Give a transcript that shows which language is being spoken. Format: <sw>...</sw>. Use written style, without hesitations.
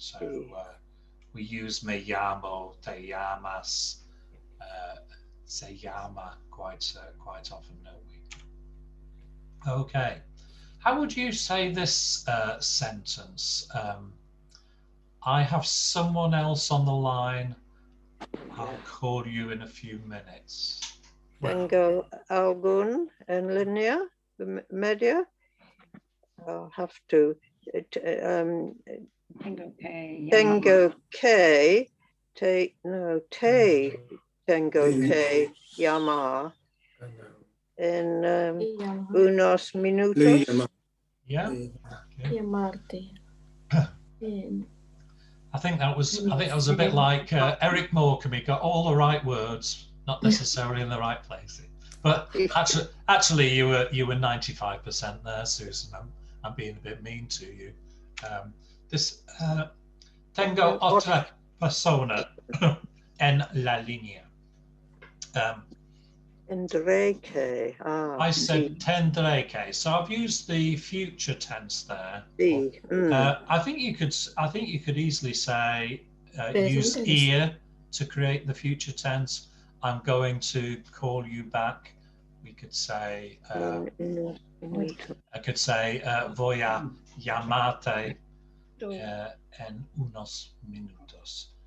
<en>So we use</en> <es>me llamo, te llamas, se llama</es> <en>quite often, don't we? Okay. How would you say this sentence? I have someone else on the line. I'll call you in a few minutes.</en> <es>Tengo algún en línea, media.</es> <en>I'll have to.</en> <es>Tengo que llamar en unos minutos.</es> <en>Yeah.</en> <es>Llamarte.</es> <en>I think that was a bit like Eric Morecambe. He got all the right words, not necessarily in the right places. But actually, you were 95% there, Susan. I'm being a bit mean to you.</en> <es>Tengo otra persona en la línea. Tendré que.</es> <en>I said</en> <es>tendré que,</es> <en>so I've used the future tense there. I think you could easily say use ir to create the future tense. I'm going to call you back We could say,</en> <es>minutos.</es> <en>I could say,</en> <es>voy a llamarte en unos minutos.</es>